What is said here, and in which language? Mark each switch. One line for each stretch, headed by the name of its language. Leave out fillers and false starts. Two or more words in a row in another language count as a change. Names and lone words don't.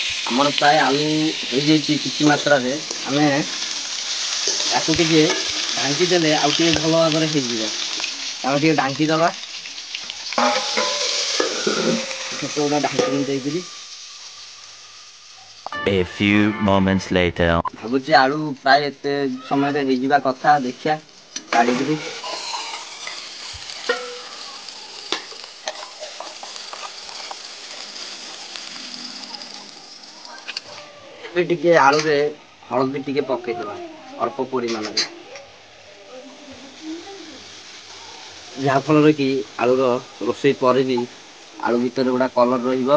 Odia: ଆମର ପ୍ରାୟ ଆଳୁ ହେଇଯାଇଛି କିଛି ମାତ୍ରାରେ। ଆମେ ତାକୁ ଟିକେ ଢାଙ୍କି ଦେଲେ ଆଉ ଟିକେ ଭଲ ଭାବରେ ହେଇଯିବ। ଆମେ ଟିକେ ଢାଙ୍କି ଦେବା, ଛୋଟ ଢାଙ୍କି ଦେଇକିରି।
English: A few moments later.
Odia: ଭାବୁଛି ଆଳୁ ପ୍ରାୟ ଏତେ ସମୟରେ ହେଇଯିବା କଥା। ଦେଖିବା କାଢିକିରି। ଏବେ ଟିକେ ଆଳୁରେ ହଳଦୀ ଟିକେ ପକେଇଦବା ଅଳ୍ପ ପରିମାଣରେ, ଯାହା ଫଳରେ କି ଆଳୁର ରୋଷେଇ ପରେ ବି ଆଳୁ ଭିତରେ
English: good colour
Odia: ରହିବ।